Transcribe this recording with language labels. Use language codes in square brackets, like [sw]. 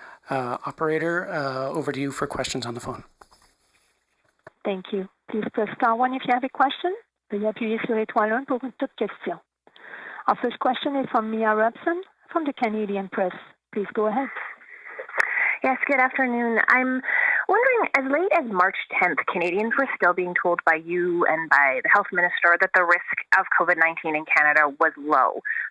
[en] Operator, over to you for questions on the phone. Thank you. Please press star one if you have a question. [fr] Veuillez appuyer sur l'étoile 1 pour toute question. [en] Our first question is from Mia Robson from the Canadian Press. Please go ahead. Yes, good afternoon. I'm wondering, as late as March 10th, Canadians were still being told by you and by the health minister that the risk of COVID-19 in Canada was low.